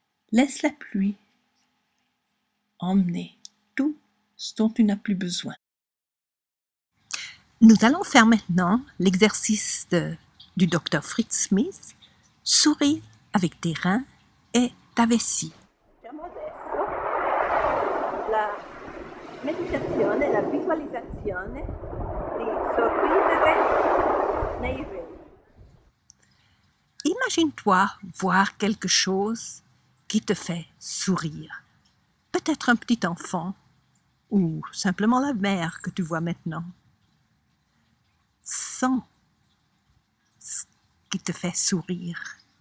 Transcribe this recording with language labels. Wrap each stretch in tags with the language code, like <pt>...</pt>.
<fr>Laisse la pluie emmener tout ce dont tu n'as plus besoin. Nous allons faire maintenant l'exercice du Dr. Fritz Smith. Souris avec tes reins et ta vessie.</fr> <it>Facciamo adesso la meditazione, la visualizzazione di sorridere nei</it> <fr>reins. Imagine-toi voir quelque chose qui te fait sourire. Peut-être un petit enfant ou simplement la mer que tu vois maintenant. Sens ce qui te fait sourire.</fr>